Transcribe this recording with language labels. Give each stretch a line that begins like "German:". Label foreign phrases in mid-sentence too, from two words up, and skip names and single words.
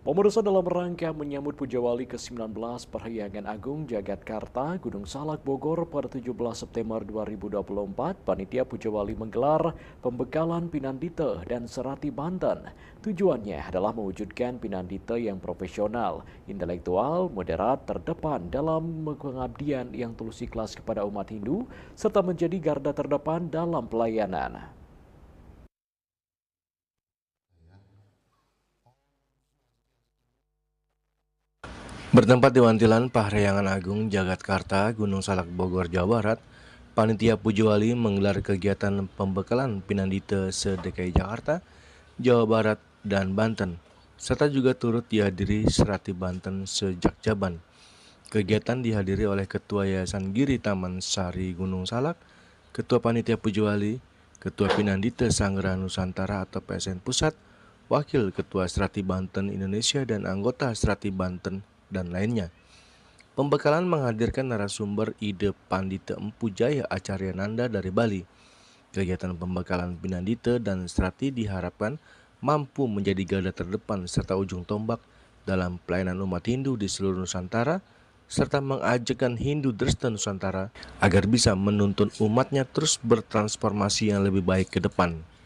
Indonesian: Pemirsa, dalam rangka menyambut Puja Wali ke-19 Perhyangan Agung Jagatkarta Gunung Salak Bogor pada 17 September 2024, Panitia Puja Wali menggelar pembekalan Pinandite dan Serati Banten. Tujuannya adalah mewujudkan Pinandite yang profesional, intelektual, moderat, terdepan dalam pengabdian yang tulus ikhlas kepada umat Hindu, serta menjadi garda terdepan dalam pelayanan. Bertempat di Wantilan Perhyangan Agung Jagatkarta, Gunung Salak Bogor, Jawa Barat, Panitia Puja Wali menggelar kegiatan pembekalan Pinandite se-DKI Jakarta, Jawa Barat, dan Banten, serta juga turut dihadiri Serati Banten se-Jakjaban. Kegiatan dihadiri oleh Ketua Yayasan Giri Taman Sari Gunung Salak, Ketua Panitia Puja Wali, Ketua Pinandite Sanggeran Nusantara atau PSN Pusat, Wakil Ketua Serati Banten Indonesia dan anggota Serati Banten dan lainnya. Pembekalan menghadirkan narasumber Ide Pandita Empu Jaya Acaryananda dari Bali. Kegiatan pembekalan Pinandite dan Serati diharapkan mampu menjadi garda terdepan serta ujung tombak dalam pelayanan umat Hindu di seluruh Nusantara, serta mengajakkan Hindu Dresta Nusantara agar bisa menuntun umatnya terus bertransformasi yang lebih baik ke depan.